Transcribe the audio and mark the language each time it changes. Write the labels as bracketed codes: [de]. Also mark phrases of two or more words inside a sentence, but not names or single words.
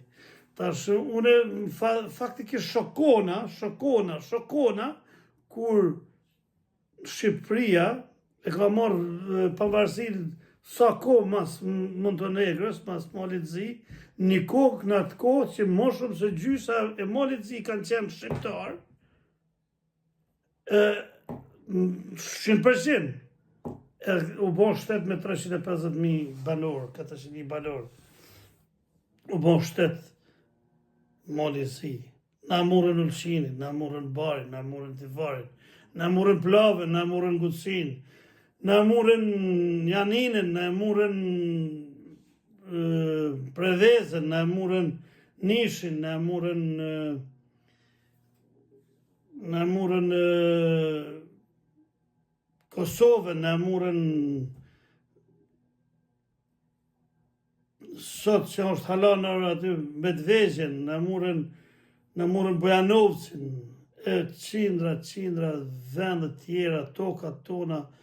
[sq] Tash, une faktikisht shokona, kur Shqipëria e ka marrë pavarësinë sa kohë mas Montenegrës, mas Malit Zi, një kohë në atë kohë që më shumë se gjysa e Malit Zi kanë qenë shqiptar, 100%, u bon shtet me 350.000 banor, 400.000 banor, u bon shtet Malit Zi. Na murën Ulqinin, na murën Barin, na murën Tivarin, na murën Plavën, na murën Gucin, na murën Janinën, na murën Prevezën, na murën Nishin, na murën Kosovën, na murën sot që është halanër aty Medvezhën, na murën Bojanovcin, qindra vende tjera, tokat tona,